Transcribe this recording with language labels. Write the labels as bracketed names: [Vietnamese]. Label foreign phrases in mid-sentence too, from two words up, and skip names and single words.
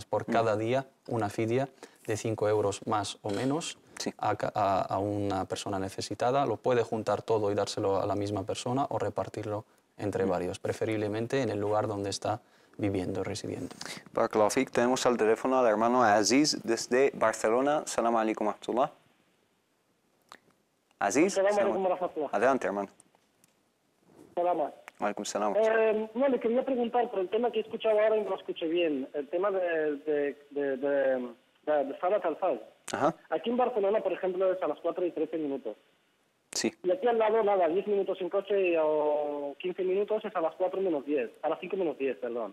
[Spanish] Por cada día una fidia de 5 euros más o menos a una persona necesitada. Lo puede juntar todo y dárselo a la misma persona o repartirlo entre varios, preferiblemente en el lugar donde está viviendo, residiendo. [Arabic] بارك الله فيك. [Spanish] Tenemos al teléfono al hermano Aziz desde Barcelona. [Arabic] سلام عليكم ورحمة الله. [Spanish] Aziz, adelante, hermano. Salam. [Arabic] عليكم سلام. [Spanish] No, le quería preguntar por el tema que he escuchado ahora y no lo escuché bien, el tema de [Arabic] صلاة الفجر. [Spanish] Aquí en Barcelona, por ejemplo, es a las 4:13. Sí. Y aquí al lado, nada, 10 minutos en coche o 15 minutos es a las 4:10, a las 5:10, perdón.